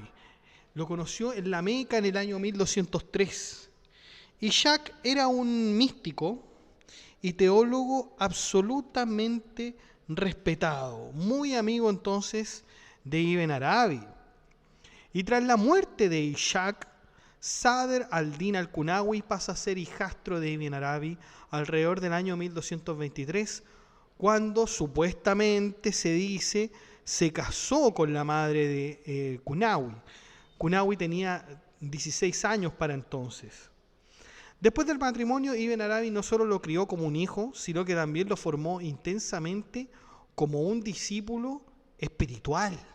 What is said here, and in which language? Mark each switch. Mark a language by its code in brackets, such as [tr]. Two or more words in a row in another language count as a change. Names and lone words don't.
[es] Lo conoció en la Meca en el año 1203. Ishaq era un místico y teólogo absolutamente respetado, muy amigo entonces de Ibn Arabi. Y tras la muerte de Ishaq, Sadr al-Din al-Qunawi pasa a ser hijastro de Ibn Arabi alrededor del año 1223, cuando supuestamente se dice se casó con la madre de Qunawi. Qunawi tenía 16 años para entonces. Después del matrimonio, Ibn Arabi no solo lo crió como un hijo, sino que también lo formó intensamente como un discípulo espiritual.